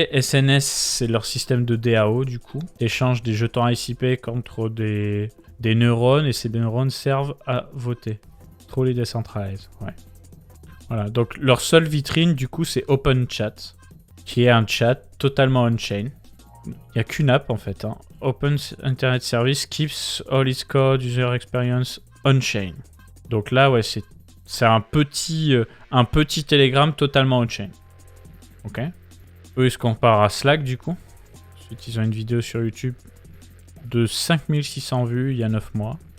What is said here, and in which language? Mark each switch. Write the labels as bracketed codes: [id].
[fr] SNS, c'est leur système de DAO du coup. Échange des jetons ICP contre des neurones et ces neurones servent à voter. [en] Truly decentralized, [fr] ouais. Voilà, donc leur seule vitrine du coup c'est OpenChat, qui est un chat totalement on-chain. Il n'y a qu'une app en fait. Hein. [en] Open Internet Service keeps all its code, user experience on-chain. [fr] Donc là, ouais, c'est un petit Telegram totalement on-chain. Ok. Eux, ils se comparent à Slack du coup. Ensuite, ils ont une vidéo sur YouTube de 5600 vues il y a 9 mois.